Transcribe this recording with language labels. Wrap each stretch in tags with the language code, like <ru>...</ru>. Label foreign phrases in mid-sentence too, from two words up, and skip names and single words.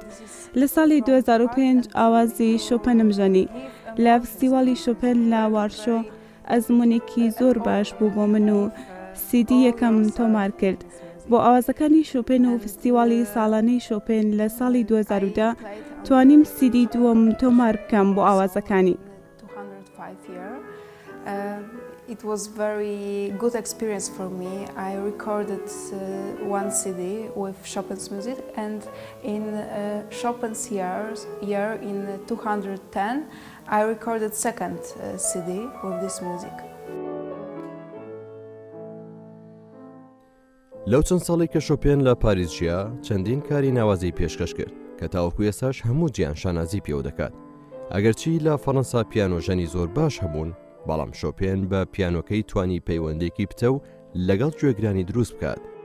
<ckb>لە ساڵی 2005 ئاوازی شۆپێنم ژەنی لە فستیواڵی شۆپێن لە وارشۆ، ئەزمونێکی زۆر باش بوو بۆ من و CD یەکەم تۆمار کرد بۆ ئاوازەکانی شۆپێن و فستیواڵی ساڵانەی شۆپێن لە ساڵی 2010 توانیم CD دووەم تۆمار بکەم بۆ ئاوازەکانی.</ckb> <en>It was very good experience for me. I recorded one CD with Chopin's music, and in Chopin's year in 210, I recorded second CD with this music.</en> <ckb>لەو چەند ساڵی کە شۆپێن لە پاریس ژیا، چەندین کاری ناوازی پێشکەش کرد کە تاوەکو ئێساش هەموو جیان شانازی پێوە دەکات. ئەگەرچی لە فەڕەنسا پیانۆژەنی زۆر باش هەبوون، بەڵام شۆپێن بە پیانۆکەی توانی پەیوەندێکی پتە و لەگەڵ گوێگرانی دروست بکات.</ckb>